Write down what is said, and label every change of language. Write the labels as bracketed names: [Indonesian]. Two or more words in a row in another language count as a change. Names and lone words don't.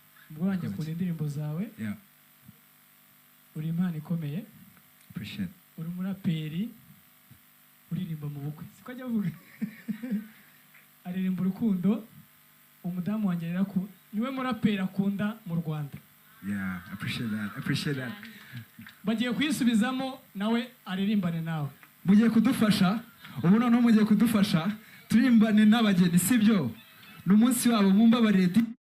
[Kinyarwanda] Ubwo wanjye Good. akunda indirimbo zawe. Yeah. Uri impano ikomeye. Appreciate. Uri umuraperi uririmba mu bukwe. Siko ajya avuga. Aririmba urukundo. Umudamu wanjye rero aku-, niwe muraperi akunda mu Rwanda. [English] Yeah, appreciate that. Appreciate that. [Kinyarwanda] Bagiye kuyisubizamo nawe aririmbane nawe. Mugiye kudufasha. Ubu noneho mugiye kudufasha. Turirimbane n'abageni, sibyo? Ni umunsi wabo, mumbabarire.